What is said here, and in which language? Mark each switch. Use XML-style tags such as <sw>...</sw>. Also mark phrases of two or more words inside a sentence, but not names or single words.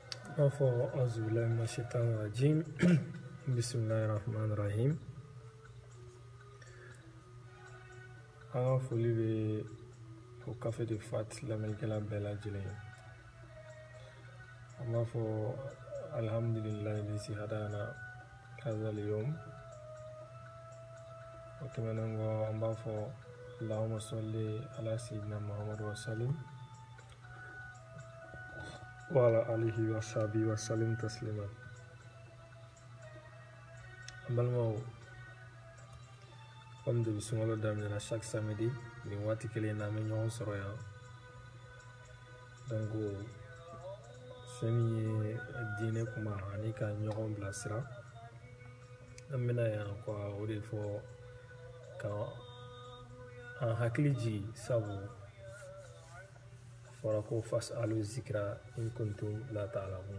<ar>أعوذ بالله من الشيطان الرجيم بسم الله الرحمن الرحيم.</ar> <bm>An foli bɛ o café de fat lamɛnnikɛla bɛɛ lajɛlen. An b'a fɔ</bm> <ar>الحمد لله الذي هدانا هذا اليوم.</ar> <bm>O tɛmɛnen kɔ an b'a fɔ</bm> <ar>اللهم صل على سيدنا محمد وسلم وعلى آله وصحبه وسلم تسليما.</ar> <bm>An balimaw,</bm> <fr>comme de</fr> <bm>sunkalo daminɛna</bm> <fr>chaque samedi</fr> <bm>nin waati kelen na an bɛ ɲɔgɔn sɔrɔ yan. Donc fɛn min ye diinɛ kuma ani ka ɲɔgɔn bilasira, an bɛna yan o de fɔ ka an hakili jigi, sabu fɔra ko</bm> <ar>فاسألوا الذكر إن كنتم لا تعلمون.</ar>